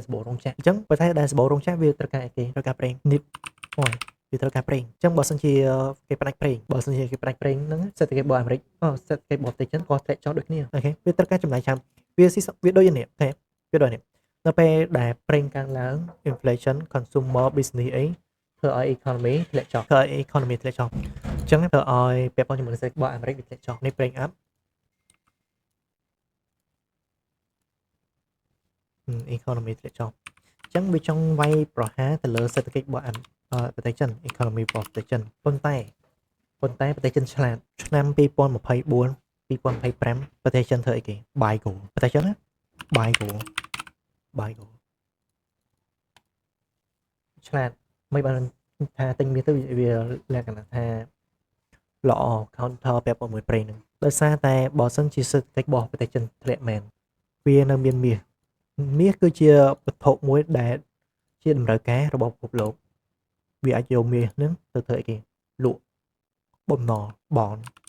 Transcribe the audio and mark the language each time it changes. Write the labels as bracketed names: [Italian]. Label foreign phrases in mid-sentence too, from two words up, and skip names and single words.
[Khmer] សម្បូររោងចក្រអញ្ចឹងប្រទេសដែលសម្បូររោងចក្រវាត្រូវការអីគេត្រូវការប្រេងនេះអូយវាត្រូវការប្រេងអញ្ចឹងបើសិនជាគេផ្ដាច់ប្រេងហ្នឹងសេដ្ឋកិច្ចរបស់អាមេរិកសេដ្ឋកិច្ចរបស់ប្រទេសចិនក៏ធ្លាក់ចុះដូចគ្នាអូខេវាត្រូវការចំណាយច្រើនវាដូចនេះអូខេវាដូចនេះនៅពេលដែលប្រេងកើនឡើង [English] inflation consumer business [Khmer] អីធ្វើឲ្យ economy ធ្លាក់ចុះអញ្ចឹងធ្វើឲ្យពាក់ព័ន្ធជាមួយសេដ្ឋកិច្ចរបស់អាមេរិកវាធ្លាក់ចុះនេះប្រេង up economy ធ្លាក់ចុះអញ្ចឹងវាចង់វាយប្រហារទៅលើសេដ្ឋកិច្ចរបស់ប្រទេសចិន economy របស់ប្រទេសចិនប៉ុន្តែប្រទេសចិនឆ្លាតឆ្នាំ2024 2025ប្រទេសចិនធ្វើអីគេបាយគោប្រទេសចិនណាបាយគោ ឆ្លាតមិនបានថាទិញមាសទៅវាលក្ខណៈថាល្អ counter ពាក់ព័ន្ធមួយប្រេងហ្នឹងដោយសារតែបើសិនជាសេដ្ឋកិច្ចរបស់ប្រទេសចិនធ្លាក់មែនវានៅមានមាសគឺជាវត្ថុមួយដែលជាតម្រូវការរបស់ពិភពលោកវាអាចយកមាសហ្នឹងទៅធ្វើអីគេលក់បំណុល bond